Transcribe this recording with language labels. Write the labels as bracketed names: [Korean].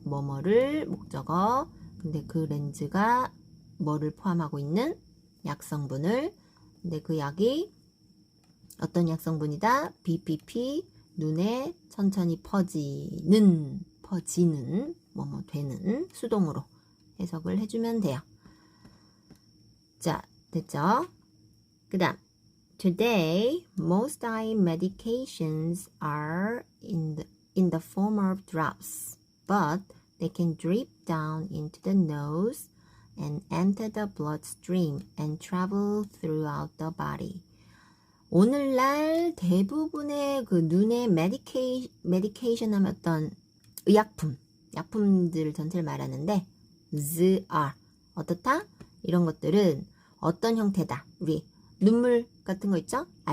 [Korean] 뭐뭐를 목적어. 근데 그 렌즈가 뭐를 포함하고 있는 약성분을. 근데 그 약이 어떤 약성분이다? BPP 눈에 천천히 퍼지는 뭐뭐 되는 수동으로 해석을 해주면 돼요. 자, 됐죠? 그 다음 [English] Today, most eye medications are in the form of drops, but they can drip down into the nose and enter the bloodstream and travel throughout the body. [Korean] 오늘날 대부분의 그 눈의 medication 하면 어떤 약품들 전체를 말하는데 are 어떻다? 이런 것들은 어떤 형태다? 우리 눈물 같은 거 있죠?